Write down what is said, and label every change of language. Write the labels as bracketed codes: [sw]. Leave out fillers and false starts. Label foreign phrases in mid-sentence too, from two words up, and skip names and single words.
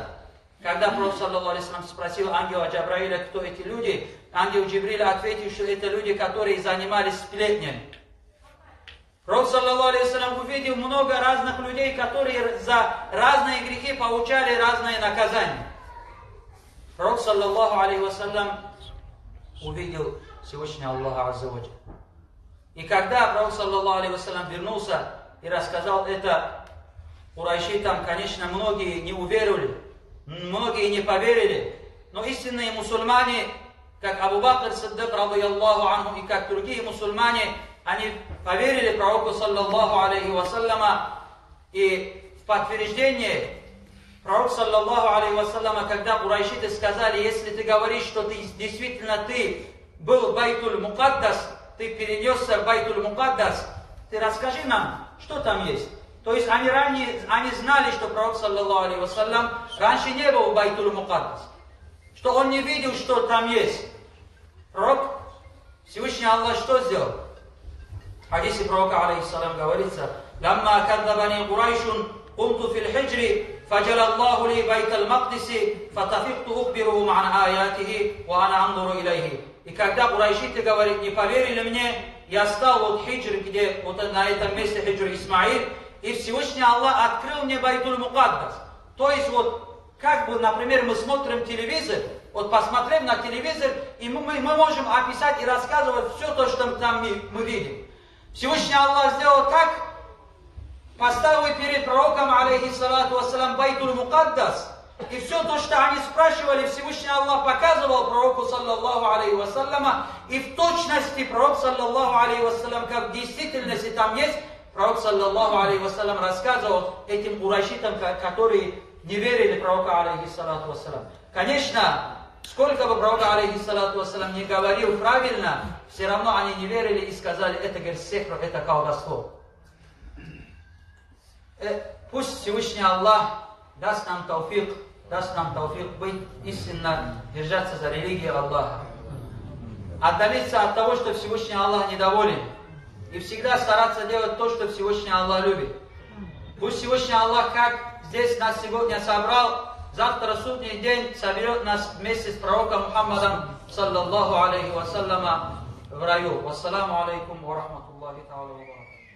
[ru] Когда пророк, [ar] صلى الله عليه السلام, [ru] спросил ангела Джабраиля, кто эти люди, ангел Джибриль ответил, что это люди, которые занимались сплетнями. Пророк, [ar] صلى الله عليه السلام, [ru] увидел много разных людей, которые за разные грехи получали разные наказания. Пророк, [ar] صلى الله عليه وسلم, [ru] увидел Всевышнего Аллаха [ar] عز وجل. [ru] И когда пророк, [ar] صلى الله عليه وسلم, [ru] вернулся и рассказал это курайши, там, конечно, многие не уверовали, многие не поверили, но истинные мусульмане, как Абу Бакр Сиддик, [ar] رضي الله عنه, [ru] и как другие мусульмане, они поверили пророку, [ar] صلى الله عليه وسلم, [ru] и в подтверждение пророк, [ar] صلى الله عليه وسلم, [ru] когда курайшиты сказали: если ты говоришь, что ты действительно был в Байтуль Мукаддас, ты перенесся в Байтуль Мукаддас, ты расскажи нам, что там есть. То есть они знали, что пророк, [ar] صلى الله عليه وسلم, [ru] раньше не был в Байтуль Мукаддас, что он не видел, что там есть. Пророк, Всевышний Аллах, что сделал? В хадисе пророка, алейхиссалам, говорится: [ar] «لما كذبني قريش قمت في الحجر فجلى الله لي بيت المقدس فطفقت أخبرهم عن آياته وأنا أنظر إليه». [ru] И когда курайшиты, говорит, не поверили мне, я стал вот хиджр, где вот на этом месте хиджр Исмаиль, и Всевышний Аллах открыл мне Байтуль Мукаддас. То есть вот, как бы, например, мы смотрим телевизор, вот посмотрим на телевизор, и мы можем описать и рассказывать все то, что там мы видим. Всевышний Аллах сделал так, поставил перед пророком, [ar] عليه الصلاة والسلام, Байтуль Мукаддас, [ru] И все то, что они спрашивали, Всевышний Аллах показывал пророку, [ar] صلى الله عليه وسلم, [ru] и в точности пророк, [ar] صلى الله عليه وسلم, [ru] как в действительности там есть, пророк, [ar] صلى الله عليه وسلم, [ru] рассказывал этим урайшитам, которые не верили пророку, [ar] عليه الصلاة والسلام. [ru] Конечно, сколько бы пророк, [ar] عليه الصلاة والسلام, [ru] не говорил правильно, все равно они не верили и сказали, это, говорит, сехр, это колдовство. Пусть Всевышний Аллах даст нам тауфик быть истинно, держаться за религию Аллаха. Отдалиться от того, что Всевышний Аллах недоволен. И всегда стараться делать то, что Всевышний Аллах любит. Пусть Всевышний Аллах, как здесь нас сегодня собрал, завтра судный день соберет нас вместе с пророком Мухаммадом, [ar] صلى الله عليه وسلم, [ru] в раю. [ar] والسلام عليكم ورحمة الله تعالى وبركاته.